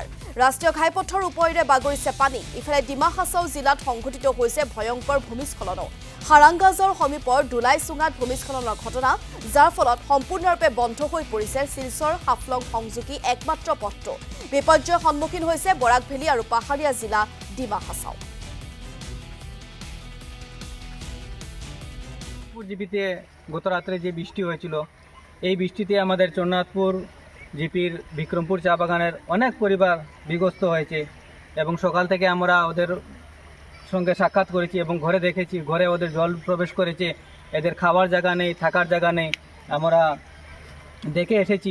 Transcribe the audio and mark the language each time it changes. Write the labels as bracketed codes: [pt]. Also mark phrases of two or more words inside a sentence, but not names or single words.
[as] ৰাষ্ট্ৰীয় ঘাইপথৰ ওপৰেৰে বাগৰিছে পানী। ইফালে ডিমা হাছাও জিলাত সংঘটিত হৈছে ভয়ংকৰ ভূমিস্খলনো। হাৰাংগাজৰ সমীপৰ দুলাইচুঙাত ভূমিস্খলনৰ ঘটনা, যাৰ ফলত সম্পূৰ্ণৰূপে বন্ধ হৈ পৰিছে শিলচৰ হাফলং সংযোগী একমাত্ৰ পথটো। বিপৰ্যয়ৰ সন্মুখীন হৈছে বৰাক ভেলী আৰু পাহাৰীয়া জিলা ডিমা হাছাও। [bn] জিপিতে গত রাত্রে যে বৃষ্টি হয়েছিল, এই বৃষ্টিতে আমাদের চন্নাথপুর জিপির বিক্রমপুর চা বাগানের অনেক পরিবার বিধ্বস্ত হয়েছে এবং সকাল থেকে আমরা ওদের সঙ্গে সাক্ষাৎ করেছি এবং ঘরে দেখেছি, ঘরে ওদের জল প্রবেশ করেছে, এদের খাওয়ার জায়গা নেই, থাকার জায়গা নেই, আমরা দেখে এসেছি।